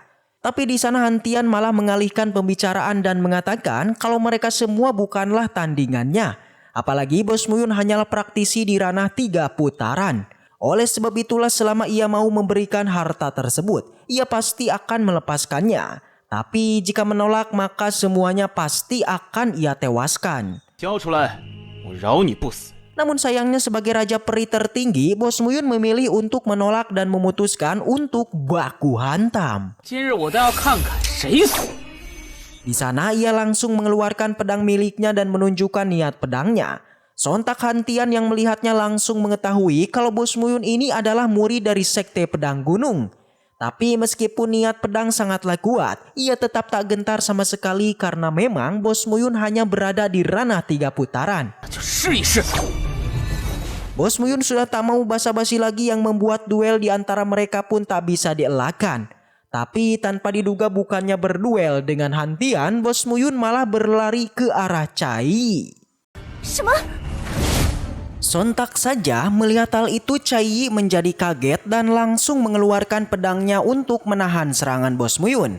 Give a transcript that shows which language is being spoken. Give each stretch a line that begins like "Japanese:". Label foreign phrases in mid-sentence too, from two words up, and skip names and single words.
Indonesian: Tapi di sana Han Tian malah mengalihkan pembicaraan dan mengatakan kalau mereka semua bukanlah tandingannya. Apalagi Bos Muyun hanyalah praktisi di ranah 3 putaran. Oleh sebab itulah selama ia mau memberikan harta tersebut, ia pasti akan melepaskannya. Tapi jika menolak maka semuanya pasti akan ia tewaskan.
Chinese: 交出来，我饶你不死。
Indonesian: Namun sayangnya sebagai raja peri tertinggi, Bos Muyun memilih untuk menolak dan memutuskan untuk baku hantam.
Chinese: 今日我倒要看看谁死。
Indonesian: Di sana ia langsung mengeluarkan pedang miliknya dan menunjukkan niat pedangnya. Sontak Han Tian yang melihatnya langsung mengetahui kalau Bos Muyun ini adalah murid dari sekte pedang gunung. Tapi meskipun niat pedang sangatlah kuat, ia tetap tak gentar sama sekali karena memang Bos Muyun hanya berada di ranah 3 putaran.
Chinese: 就试一试。
Indonesian: Bos Muyun sudah tak mau basa-basi lagi yang membuat duel di antara mereka pun tak bisa dielakkan. Tapi tanpa diduga bukannya berduel dengan Han Tian, Bos Muyun malah berlari ke arah Cai.
Chinese: 什么？
Indonesian: Sontak saja melihat hal itu Cai menjadi kaget dan langsung mengeluarkan pedangnya untuk menahan serangan Bos Muyun.